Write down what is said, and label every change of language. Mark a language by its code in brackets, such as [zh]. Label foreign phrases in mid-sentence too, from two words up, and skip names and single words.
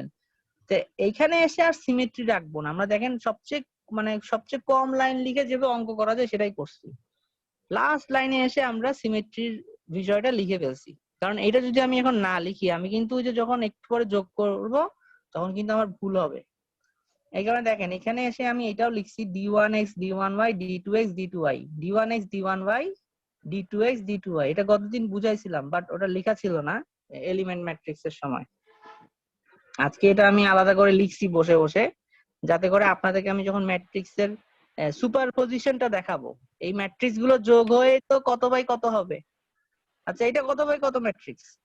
[bn] তো এইখানে এসে আর সিমেট্রি রাখবো না আমরা। দেখেন সবচেয়ে কম লাইন লিখে যেভাবে অঙ্ক করা যায় সেটাই করছি। লাস্ট লাইনে এসে আমরা সিমেট্রির বিষয়টা লিখে ফেলছি। কারণ এটা যদি আমি এখন না লিখি, আমি কিন্তু ওই যে যখন একটু পরে যোগ করব তখন কিন্তু আমার ভুল হবে। এই কারণে দেখেন এখানে এসে আমি এটাও লিখছি d1x d1y d2x d2y d1x d1y d2x d2y। এটা গতদিন বুঝাইছিলাম, বাট ওটা লেখা ছিল না [en] element matrix [bn] এর সময়। আজকে এটা আমি আলাদা করে লিখছি বসে বসে, যাতে করে আপনাদেরকে আমি যখন ম্যাট্রিক্স এর সুপারপজিশনটা দেখাবো, এই ম্যাট্রিক্স গুলো যোগ হয়ে তো কত বাই কত হবে। আচ্ছা, এটা কত বাই কত ম্যাট্রিক্স?